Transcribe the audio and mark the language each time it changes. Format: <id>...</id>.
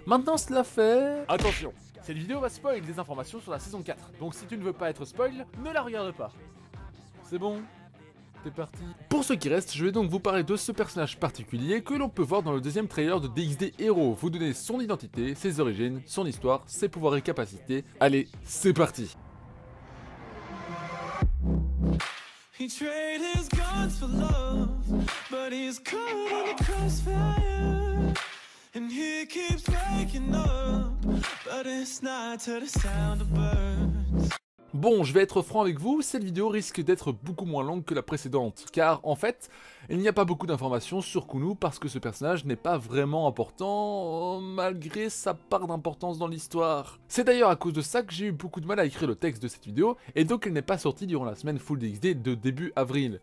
<fr>Maintenant cela fait... Attention, cette vidéo va spoil des informations sur la saison 4, donc si tu ne veux pas être spoil, ne la regarde pas. C'est bon ? C'est parti. Pour ceux qui restent, je vais donc vous parler de ce personnage particulier que l'on peut voir dans le deuxième trailer de DxD Hero, vous donner son identité, ses origines, son histoire, ses pouvoirs et capacités. Allez, c'est parti.</fr> <en>He traded his guns for love, but he's caught in the crossfire. And he keeps waking up, but it's not to the sound of birds.</en> <fr>Bon, je vais être franc avec vous, cette vidéo risque d'être beaucoup moins longue que la précédente, car en fait, il n'y a pas beaucoup d'informations sur Kunu parce que ce personnage n'est pas vraiment important, malgré sa part d'importance dans l'histoire. C'est d'ailleurs à cause de ça que j'ai eu beaucoup de mal à écrire le texte de cette vidéo, et donc elle n'est pas sortie durant la semaine full DxD de début avril.</fr>